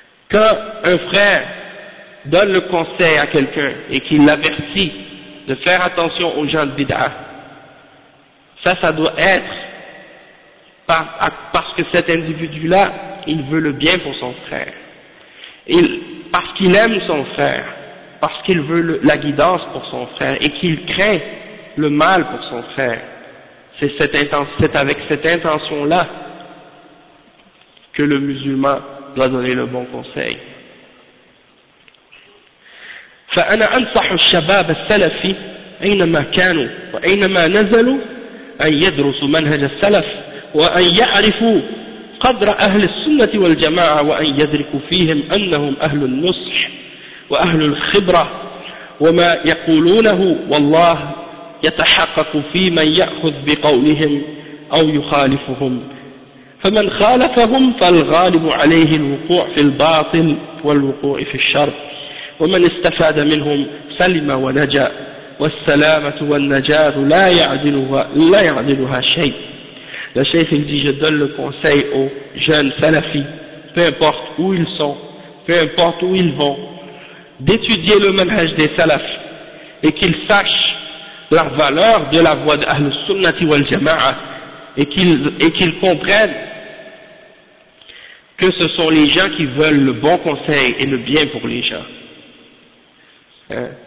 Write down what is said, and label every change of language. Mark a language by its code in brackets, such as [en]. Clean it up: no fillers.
[fr] Quand un frère donne le conseil à quelqu'un et qu'il l'avertit de faire attention aux gens de bid'a, ça doit être parce que cet individu-là, il veut le bien pour son frère, parce qu'il aime son frère, parce qu'il veut la guidance pour son frère et qu'il craint le mal pour son frère. C'est avec cette intention-là que le musulman doit donner le bon conseil. [ar] فأنا أنصح الشباب السلفي أينما كانوا وأينما نزلوا أن يدرسوا منهج السلف وأن يعرفوا قدر أهل السنة والجماعة وأن يدركوا فيهم أنهم أهل النصح وأهل الخبرة وما يقولونه والله يتحقق في من يأخذ بقولهم أو يخالفهم فمن خالفهم فالغالب عليه الوقوع في الباطل والوقوع في الشر ومن استفاد منهم سلم ونجا والسلامة والنجاة لا يعدلها شيء. [fr] La chef il dit, je donne le conseil aux jeunes salafis, peu importe où ils sont, peu importe où ils vont, d'étudier le manhaj des salafs et qu'ils sachent la valeur de la voie d'Ahlus Sunnati wal Jama'a et qu'ils comprennent que ce sont les gens qui veulent le bon conseil et le bien pour les gens. Hein?